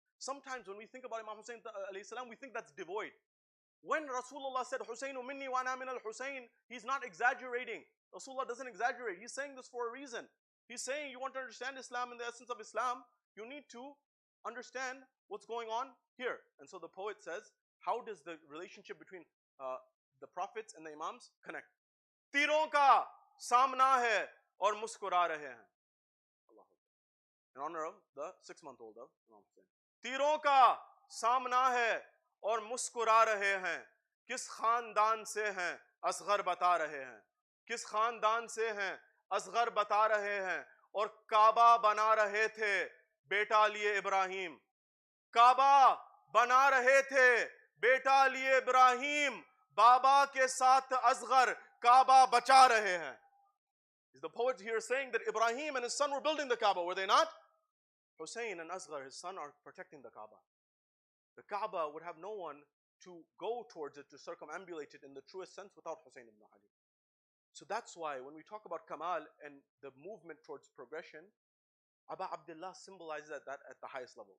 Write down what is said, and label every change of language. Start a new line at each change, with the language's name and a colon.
English: Sometimes when we think about Imam Hussein alayhi salam, we think that's devoid. When Rasulullah said,
Arabic: Husseinu minni wa ana min al-Hussein,
English: he's not exaggerating. Rasulullah doesn't exaggerate. He's saying this for a reason. He's saying, you want to understand Islam and the essence of Islam, you need to understand what's going on here. And so the poet says, how does the relationship between the prophets and the Imams connect?
Hindi: तीरों का सामना है और मुस्कुरा रहे हैं.
English: In honor of the 6-month-old of Imam Hussein.
Hindi: तीरों का सामना है और मुस्कुरा रहे हैं, किस खानदान से हैं असगर बता रहे हैं, किस खानदान से हैं असगर बता रहे हैं, और काबा बना रहे थे बेटा लिए इब्राहिम, काबा बना रहे थे बेटा लिए इब्राहिम, बाबा के साथ असगर काबा बचा रहे हैं.
English: Is the poet here saying that Ibrahim and his son were building the Kaaba, were they not? Hussein and Asghar, his son, are protecting the Kaaba. The Kaaba would have no one to go towards it, to circumambulate it in the truest sense without Hussein ibn Ali. So that's why when we talk about Kamal and the movement towards progression, Aba Abdullah symbolizes that at the highest level.